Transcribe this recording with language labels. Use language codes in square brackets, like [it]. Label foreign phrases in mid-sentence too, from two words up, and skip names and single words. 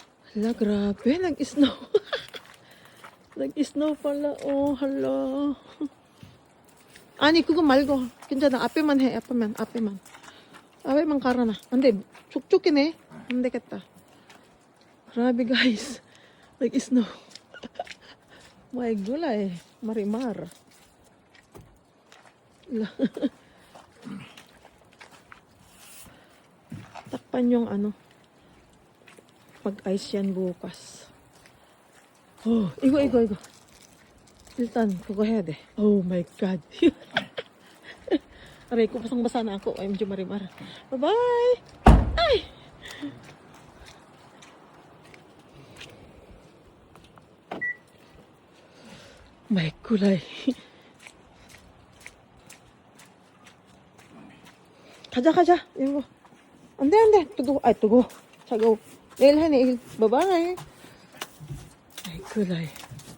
[tl] Hala, grabe. Nag-snow. Nag-snow pala. Oh, hala. [ko] 아니 그거 말고 괜찮아. 앞에만 해. 앞에만. 앞에만 갈아놔. 안돼. 촉촉이네. 안 되겠다. [tl] Grabe guys. Nag-snow. My gulay. Marimar. Takpan yung ano. Pag-ice yan bukas. [ko] Oh, 이거. 일단 그거 해야 돼. [en] Oh my God. [tl] Aray ko, basang-basa na ako. [en] I'm Marimar. Bye-bye! [tl] Ay! May kulay. [ko] 가자. 이거. 안 돼. 뜨거. 자, go. 내일 해, 내일. [tl] Bye-bye. May kulay.